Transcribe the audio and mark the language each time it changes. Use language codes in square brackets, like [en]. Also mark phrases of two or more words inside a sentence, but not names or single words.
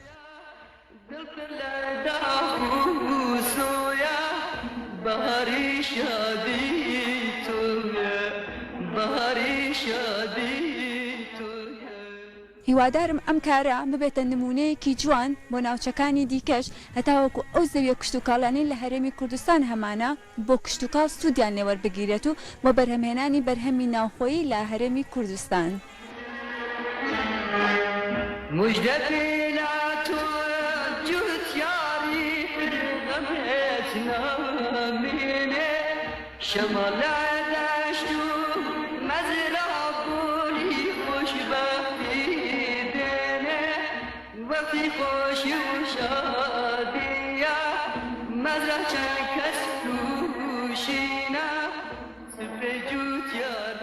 [sdh] بهاری شادی تویه بهاری شادی تویه [ckb] هیوادارم ئەم کارە ببێتە نمونەیەکی جوان بۆ ناوچەکانی دیکەش هەتاوەکو ئەو زەویە کشتتوکاڵانی لە هەرێمی کوردستان هەمانە بۆ کشتتوکاڵ سوودیان لێوەربگیرێت و بۆ بەرهەمهێنانی بەرهەمی ناوخۆیی لە هەرێمی کوردستان [sdh] مجدە پیلا تو جوت یاری غمت نامینه شمال دشت و مزرعونی خوشبختی دنه وقتی خوشی و شادیه مزرعه چند کس روشینه سپه جوت یاری